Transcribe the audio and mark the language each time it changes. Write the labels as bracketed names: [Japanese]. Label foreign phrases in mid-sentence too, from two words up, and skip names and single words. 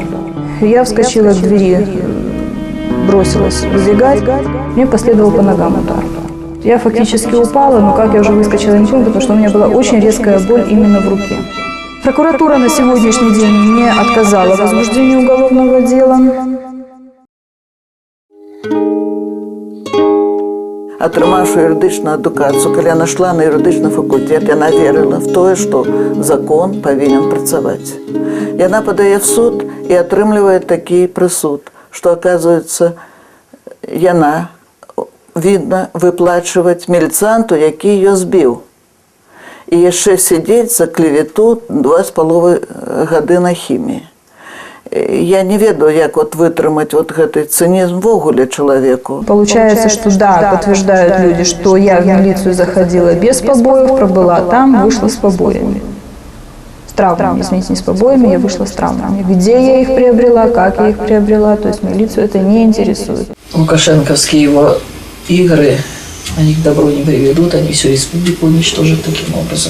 [Russian] Я вскочила к двери, бросилась убегать. Мне последовал по ногам удар. Я фактически упала, но как я уже выскочила, не помню, потому что у меня была очень резкая боль именно в руке. Прокуратура на сегодняшний день мне отказала в возбуждении уголовного дела. [Belarusian] Атрымаўшы юрыдычную адукацыю, калі яна шла на юрыдычны факультэт, яна верыла в тое, што закон павінен працаваць. Яна падае в суд і атрымлівае такі прысуд, што, оказывается, яна видно выплачваць міліцанту, які ее збіў. І яшчэ сидзець за клевету 2,5 гады на хіміі. Я не ведаю, як вытрымаць гэты цинизм ввогуле человеку. [Russian] Получается, что да, подтверждают люди, что я в милицию заходила без побоев, пробыла там, вышла с побоями. С травмами, извините, не с побоями, я вышла с травмами. Где я их приобрела, как я их приобрела, то есть милицию это не интересует. Лукашенковские его игры, они к добру не приведут, они всю республику уничтожат таким образом.